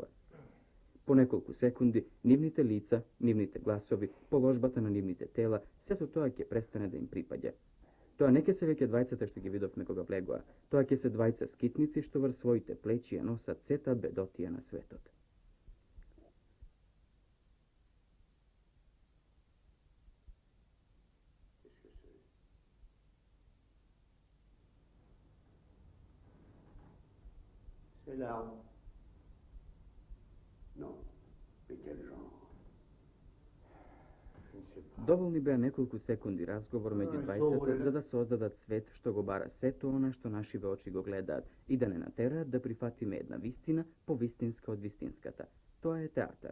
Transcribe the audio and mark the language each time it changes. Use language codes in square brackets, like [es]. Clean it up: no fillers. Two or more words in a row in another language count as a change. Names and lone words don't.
[mk] По неколку секунди, нивните лица, нивните гласови, положбата на нивните тела, сето тоа ќе престане да им припаѓа. Тоа не ќе се веќе двајцата што ги видовме кога влегоа. Тоа ќе се двајца скитници што врз своите плечи ја носат сета бедотија на светот. [fr] C'est l'arme. Non, mais quel genre? [mk] Доволни беа неколку секунди разговор меѓу двајцата за да создадат свет што го бара сето она што нашиве очи го гледаат и да не натераат да прифатиме една вистина повистинска од вистинската. Тоа е театар.